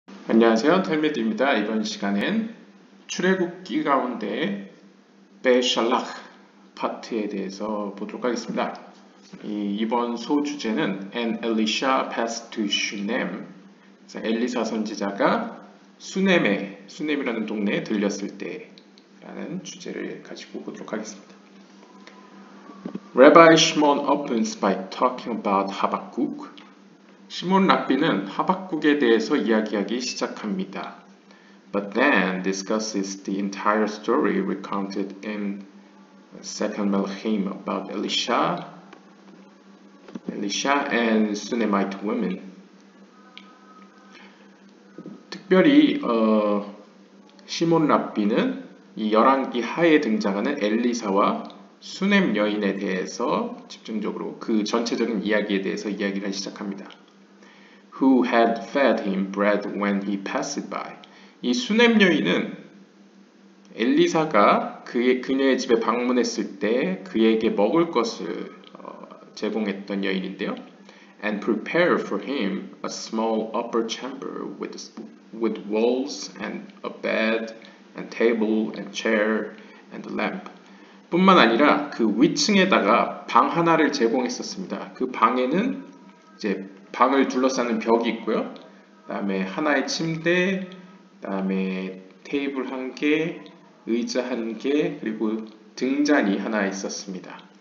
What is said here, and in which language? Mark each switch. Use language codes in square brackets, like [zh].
[ko] 안녕하세요, 텔미드입니다. 이번 시간엔 출애굽기 가운데 베샬락 파트에 대해서 보도록 하겠습니다. 이번 소주제는 [en] And Elisha passed to Shunem. [ko] 엘리사 선지자가 수넴이라는 동네에 들렸을 때라는 주제를 가지고 보도록 하겠습니다. [en] Rabbi Shimon opens by talking about Habakkuk. [ko] 시몬 랍비는 하박국에 대해서 이야기하기 시작합니다. [en] But then discusses the entire story recounted in 2 Melachim about Elisha and Shunammite women. [ko] 특별히 시몬 랍비는 이 열왕기 하에 등장하는 엘리사와 수넴 여인에 대해서 집중적으로 그 전체적인 이야기에 대해서 이야기를 시작합니다. [en] Who had fed him bread when he passed by. [ko] 이 수넴 여인은 엘리사가 그녀의 집에 방문했을 때 그에게 먹을 것을 제공했던 여인인데요. [en] And prepare for him a small upper chamber with walls and a bed and table and chair and a lamp. [ko] 뿐만 아니라 그 위층에다가 방 하나를 제공했었습니다. 그 방에는 이제 방을 둘러싸는 벽이 있고요. 그 다음에 하나의 침대, 그 다음에 테이블 1개, 의자 1개, 그리고 등잔이 하나 있었습니다.